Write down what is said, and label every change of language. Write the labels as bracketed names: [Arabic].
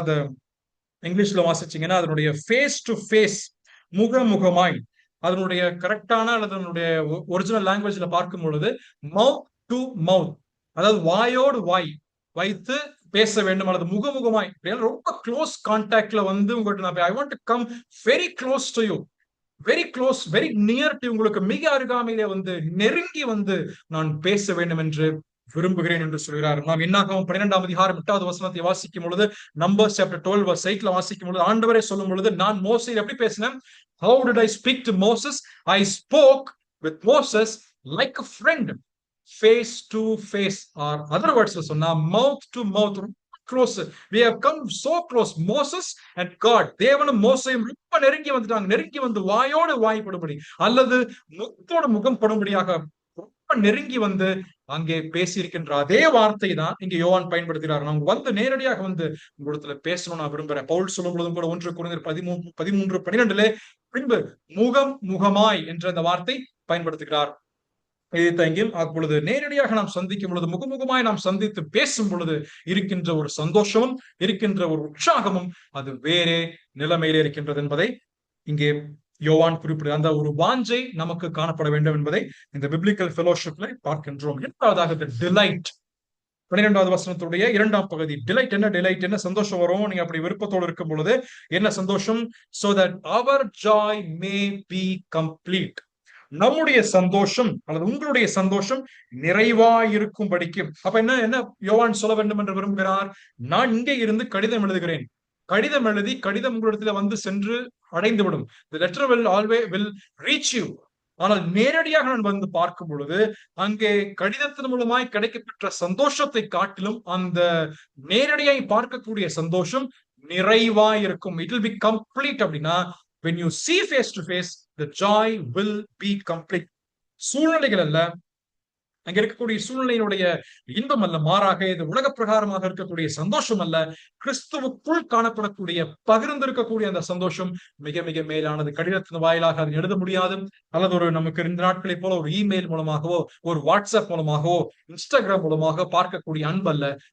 [Tamil] அது இங்கிலீஷ்ல வாசிச்சீங்கன்னா அதனுடைய ஃபேஸ் டு ஃபேஸ், முகமுகமாய், அதனுடைய கரெக்டான அல்லது அதனுடைய ஒரிஜினல் லாங்குவேஜ்ல பார்க்கும் பொழுது மவுத் டு மவுத், அதாவது வாயோடு வாய் வைத்து பேச வேண்டும் அல்லது முகமுகமாய் ரொம்ப க்ளோஸ் கான்டாக்ட்ல வந்து உங்கள்கிட்ட நான் [English] I want to come very close to you, [Tamil] very close, very near to, உங்களுக்கு மிக அருகாமையிலே வந்து நெருங்கி வந்து நான் பேச வேண்டும் என்று விரும்புகிறேன் என்று சொல்கிறார். நாம் என்னாகவும் 12ஆம் அதிகாரம் 8வது வசனத்தை வாசிக்கும் பொழுது, நம்பர்ஸ் சாப்டர் 12 verse 8 வாசிக்கும் பொழுது ஆண்டவரே சொல்லும் பொழுது, நான் மோசேயை எப்படி பேசினேன்? [English] How did I speak to Moses? I spoke with Moses like a friend, face to face, or other words சொன்னா mouth to mouth, close. We have come so close, Moses and God, [Tamil] தேவனும் மோசேயும் ரொம்ப நெருங்கி வந்துட்டாங்க. நெருங்கி வந்து வாயோடு வாய் படும்படி அல்லது முகத்தோடு முகம் படும்படியாக ரொம்ப நெருங்கி வந்து அங்கே பேசியிருக்கின்ற அதே வார்த்தை தான் இங்க யோவான் பயன்படுத்துகிறார். நான் வந்து நேரடியாக வந்து உங்களிடத்துல பேசணும் நான் விரும்புறேன். பவுல் சொல்லும் பொழுதும் கூட 1 கொரிந்தியர் 13:12 பின்பு முகம் முகமாய் என்ற அந்த வார்த்தை பயன்படுத்துகிறார். அப்பொழுது நேரடியாக நாம் சந்திக்கும் பொழுது, முகமுகமாய் நாம் சந்தித்து பேசும் பொழுது இருக்கின்ற ஒரு சந்தோஷமும் இருக்கின்ற ஒரு உற்சாகமும் அது வேறே நிலைமையிலே இருக்கின்றது என்பதை இங்கே யோவான் குறிப்பிடுகிறார். அந்த ஒரு வாஞ்சை நமக்கு காணப்பட வேண்டும் என்பதை இந்த பிப்ளிக்கல் ஃபெலோஷிப்ல பார்க்கின்றோம். இரண்டாவதாக டிலைட், 12வது வசனத்துடைய 2ஆம் பகுதி. டிலைட் என்ன? டிலைட் என்ன? சந்தோஷம் வரும். நீங்க அப்படி விருப்பத்தோடு இருக்கும் பொழுது என்ன சந்தோஷம்? [English] so that our joy may be complete, [Tamil] நம்முடைய சந்தோஷம் அல்லது உங்களுடைய சந்தோஷம் நிறைவாயிருக்கும்படிக்கு. அப்ப என்ன என்ன யோவான் சொல்ல வேண்டும் என்று விரும்புகிறார்? நான் இங்கே இருந்து கடிதம் எழுதுகிறேன். கடிதம் எழுதி கடிதம் உங்களிடத்துல வந்து சென்று அடைந்துவிடும். [English] The letter will always will reach you. [Tamil] ஆனால் நேரடியாக நான் வந்து பார்க்கும் பொழுது அங்கே கடிதத்தின் மூலமாய் கிடைக்கப்பெற்ற சந்தோஷத்தை காட்டிலும் அந்த நேரடியாய் பார்க்கக்கூடிய சந்தோஷம் நிறைவாய் இருக்கும். [English] It will be complete. அப்படின்னா when you see face to face, the joy will be complete. [Tamil] சூழ்நிலைகள் அல்ல, அங்க இருக்கக்கூடிய சூழ்நிலையினுடைய இன்பம் அல்ல, மாறாக இது உலக பிரகாரமாக இருக்கக்கூடிய சந்தோஷம் அல்ல, கிறிஸ்துவுக்குள் காணப்படக்கூடிய பகிர்ந்திருக்கக்கூடிய அந்த சந்தோஷம் மிக மிக மேலானது. கடிதத்தின் வாயிலாக அதை எழுத முடியாது, அல்லது ஒரு நமக்கு இந்த நாட்களை போல ஒரு இமெயில் மூலமாகவோ ஒரு வாட்ஸ்அப் மூலமாகவோ இன்ஸ்டாகிராம் மூலமாக பார்க்கக்கூடிய அன்பு அல்ல.